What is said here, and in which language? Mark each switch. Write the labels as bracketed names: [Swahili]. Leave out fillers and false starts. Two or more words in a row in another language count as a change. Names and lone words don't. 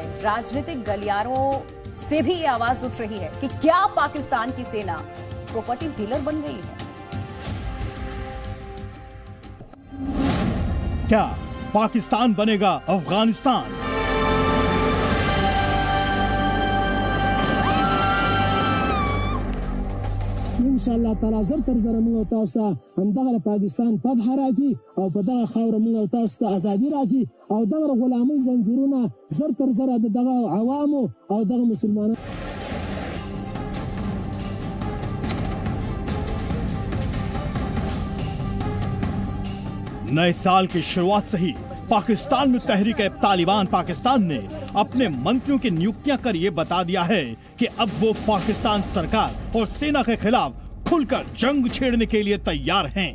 [Hindi] राजनीतिक गलियारों से भी ये आवाज उठ रही है कि क्या पाकिस्तान की सेना प्रॉपर्टी डीलर बन गई है? क्या पाकिस्तान बनेगा अफगानिस्तान? [Arabic] إن شاء الله تعالى [Pashto] زر تر زر موږ تاسو هم دغه پاکستان پد حراکي او په دغه خاور موږ تاسو ته ازادي راکړي او دغه غلامي زنجیرونه زر تر زر دغه عوامو او دغه مسلمانانو [Hindi] नए साल की शुरुआत से ही पाकिस्तान में तहरीक तालिबान पाकिस्तान ने अपने मंत्रियों की नियुक्तियां कर ये बता दिया है कि अब वो पाकिस्तान सरकार और सेना के खिलाफ खुलकर जंग छेड़ने के लिए तैयार हैं।